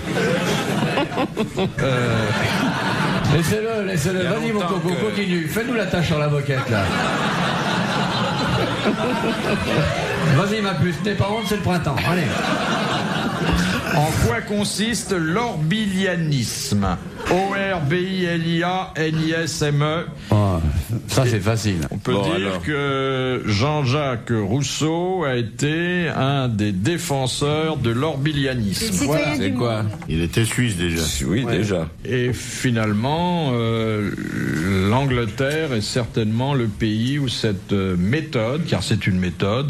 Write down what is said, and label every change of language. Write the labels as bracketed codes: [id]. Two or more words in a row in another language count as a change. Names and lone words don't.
[fr] Laissez-le. Vas-y, mon coco, continue. Fais-nous la tâche sur la moquette, là. Vas-y, ma puce. N'aie pas honte, c'est le printemps. Allez. En quoi consiste l'orbilianisme? O-R-B-I-L-I-A-N-I-S-M-E. Oh, ça, c'est facile. On peut Bon, dire alors. que Jean-Jacques Rousseau a été un des défenseurs de l'orbilianisme. Citoyen C'est du quoi? monde. Il était suisse déjà. Oui, déjà. Et finalement, l'Angleterre est certainement le pays où cette méthode, car c'est une méthode.